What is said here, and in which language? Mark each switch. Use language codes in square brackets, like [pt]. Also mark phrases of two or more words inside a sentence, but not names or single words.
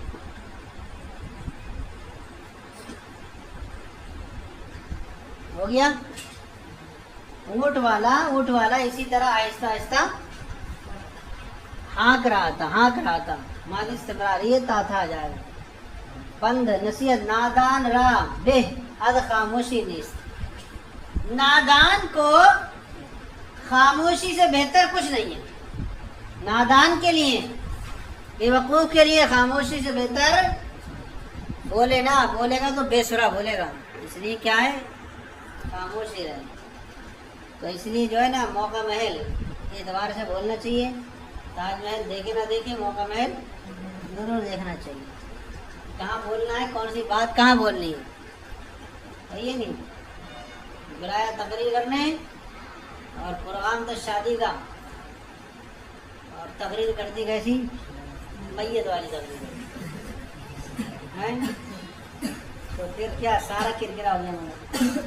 [ur] ہو گیا، اونٹ والا اسی طرح آہستہ آہستہ ہانک رہا تھا، ہانک رہا تھا، ماضی استمراری ہے، تا تھا آ جائے گا۔ پند نصیحت، [fa] نادان را بہ از خاموشی نیست، [ur] نادان کو خاموشی سے بہتر کچھ نہیں ہے، نادان کے لیے، بے وقوف کے لیے خاموشی سے بہتر، بولے نا، بولے گا تو بے سرا بولے گا، اس لیے کیا ہے، خاموش ہی رہے۔ تو اس لیے جو ہے نا موقع محل اعتبار سے بولنا چاہیے، تاج محل دیکھے نہ دیکھے، موقع محل ضرور دیکھنا چاہیے، کہاں بولنا ہے، کون سی بات کہاں بولنی ہے، یہ نہیں بلایا تقریر کرنے، اور پروگرام تو شادی کا، اور تقریر کرتی کیسی، میت والی تقریر ہے، تو پھر کیا سارا کرکرا ہو جائے۔